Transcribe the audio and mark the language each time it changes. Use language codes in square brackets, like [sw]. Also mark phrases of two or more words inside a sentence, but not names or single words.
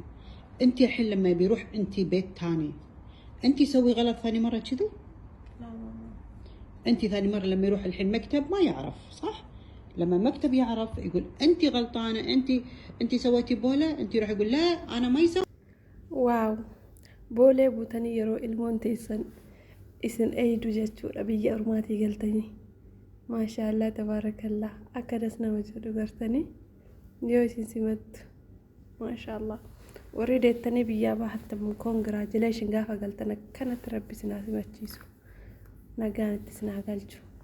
[ar] أنت الحين لما بيروح أنت بيت تاني، أنت سوي غلط ثاني مرة كذي؟ لا ماما. أنت ثاني مرة لما يروح الحين مكتب ما يعرف، صح؟ لما مكتب يعرف يقول أنت غلطانة، أنت سويتي بولة، أنت يروح يقول لا أنا ما يسوي. [om] waaw boolee buutanii yeroo ilmoon teessan isin eeydu jechuudha biyya ormaatii galtanii [ar] ما شاء الله تبارك الله [om] akkanas nama jedhu gartanii yoo isin simattu maashaallah warri deettanii biyyaa bahattan koongiraajileeshin gaafa galtan akkanatti rabbi sinaa simachiisu nagaan itti sinaa galchu